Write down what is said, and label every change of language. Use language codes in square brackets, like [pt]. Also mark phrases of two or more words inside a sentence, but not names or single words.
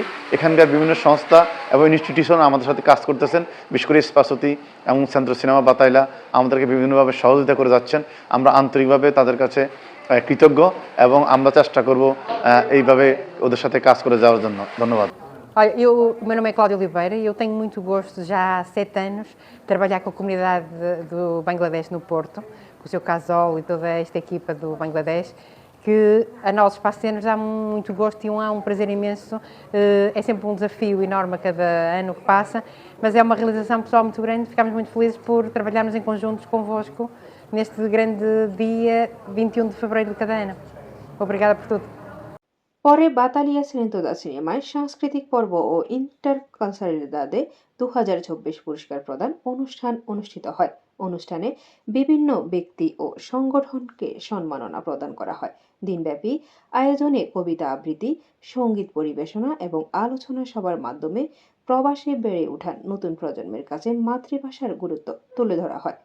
[bn] এখানকার বিভিন্ন সংস্থা এবং ইনস্টিটিউশন আমাদের সাথে কাজ করতেছেন, বিশেষ করে ইস্পাসতি এবং সেন্ট্রাল সিনেমা বাতাইলা আমাদেরকে বিভিন্নভাবে সহযোগিতা করে যাচ্ছেন। আমরা আন্তরিকভাবে তাদের কাছে কৃতজ্ঞ এবং আমরা চেষ্টা করব এইভাবে ওদের সাথে কাজ করে যাওয়ার জন্য। ধন্যবাদ। [pt] Olha, o meu nome é Cláudia Oliveira e eu tenho muito gosto, já há 7 anos, de trabalhar com a comunidade do Bangladesh no Porto, com o seu Casol e toda esta equipa do Bangladesh, que a nós, Espaço T, nos dá muito gosto e há um prazer imenso. É sempre um desafio enorme a cada ano que passa, mas é uma realização pessoal muito grande. Ficamos muito felizes por trabalharmos em conjunto convosco neste grande dia 21 de fevereiro de cada ano. Obrigada por tudo. [bn] পরে বাতালিয়া সেনেন্তোদা সিনেমায় সাংস্কৃতিক পর্ব ও ইন্টারকালচারালিদাদে ২০২৪ পুরস্কার প্রদান অনুষ্ঠান অনুষ্ঠিত হয়। অনুষ্ঠানে বিভিন্ন ব্যক্তি ও সংগঠনকে সম্মাননা প্রদান করা হয়। দিনব্যাপী আয়োজনে কবিতা আবৃত্তি, সঙ্গীত পরিবেশনা এবং আলোচনা সভার মাধ্যমে প্রবাসে বেড়ে ওঠা নতুন প্রজন্মের কাছে মাতৃভাষার গুরুত্ব তুলে ধরা হয়।